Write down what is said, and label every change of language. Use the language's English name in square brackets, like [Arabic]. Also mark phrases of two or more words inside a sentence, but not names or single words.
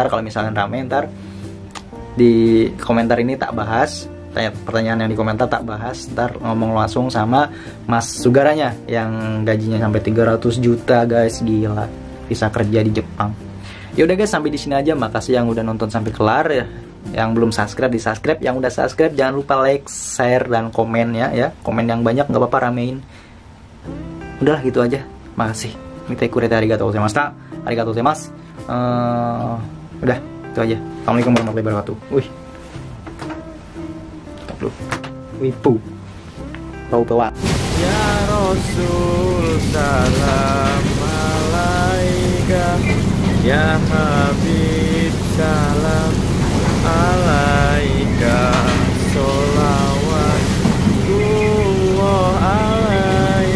[Indonesian] Kalau misalkan rame ntar di komentar ini tak bahas, pertanyaan yang di komentar tak bahas, ntar ngomong langsung sama Mas Sugaranya yang gajinya sampai 300 juta guys, gila, bisa kerja di Jepang. Ya udah guys, sampai di sini aja. Makasih yang udah nonton sampai kelar ya. Yang belum subscribe di subscribe, yang udah subscribe jangan lupa [English] like, share, [Indonesian] dan komen ya. Komen yang banyak nggak apa-apa, ramein. Udahlah gitu aja. Makasih. [Japanese] 見たいくれたありがとうございます。ありがとうございます. [Indonesian] Udah, itu aja. [Arabic] السلام عليكم ورحمة الله وبركاته. [Indonesian] Wih. Stop dulu. Wipu. Bau bawang. [Arabic] يا رسول سلام عليك، يا حبيب سلام عليك، صلوات الله عليك.